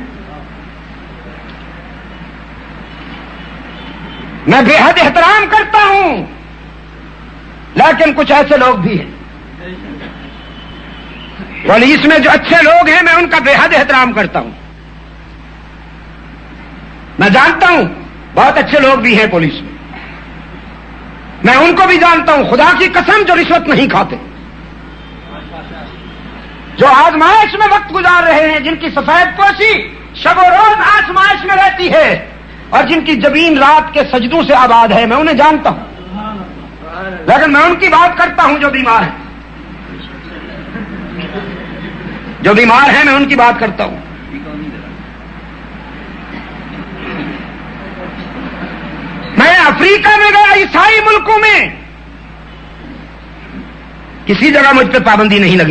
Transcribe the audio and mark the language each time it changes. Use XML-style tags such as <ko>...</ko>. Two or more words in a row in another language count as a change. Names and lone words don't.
<ur>میں بے حد احترام کرتا ہوں، لیکن کچھ ایسے لوگ بھی ہیں پولیس میں جو اچھے لوگ ہیں، میں ان کا بے حد احترام کرتا ہوں. میں جانتا ہوں بہت اچھے لوگ بھی ہیں پولیس میں، میں ان کو بھی جانتا ہوں، خدا کی قسم، جو رشوت نہیں کھاتے، جو آزمائش میں وقت گزار رہے ہیں، جن کی سفید پوشی شب و روز آزمائش میں رہتی ہے اور جن کی جبین رات کے سجدوں سے آباد ہے، میں انہیں جانتا ہوں. لیکن میں ان کی بات کرتا ہوں جو بیمار ہیں، جو بیمار ہیں، میں ان کی بات کرتا ہوں. میں افریقہ میں گیا، عیسائی ملکوں میں کسی جگہ مجھ پہ پابندی نہیں لگی.</ur>